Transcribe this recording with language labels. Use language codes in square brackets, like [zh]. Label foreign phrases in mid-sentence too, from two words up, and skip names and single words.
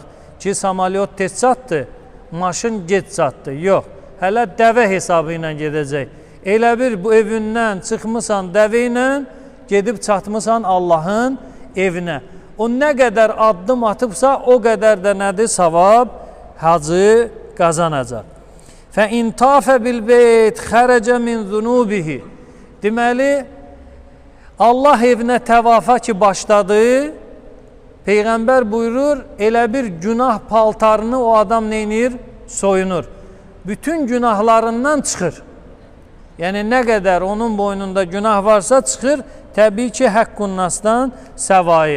[az] Ki, samolyot tez çatdı, maşın gec çatdı. Yox, hələ dəvə hesabı ilə gedəcək. Elə bir bu evindən çıxmısan dəvə ilə, gedib çatmısan Allahın evinə. O nə qədər addım atıbsa, o qədər də nədir? Savab, hacı qazanacaq. [ar] فَاِنْ تَافَ بِالْبَيْتِ خَرَجَ مِنْ ذُنُوبِهِ. [az] Deməli, Allah evinə təvafa ki başladı, Peyğəmbər buyurur, elə bir günah paltarını o adam neynir? Soyunur. Bütün günahlarından çıxır. Yəni, nə qədər onun boynunda günah varsa çıxır, təbii ki, Həqqun-Nasdan səvayı.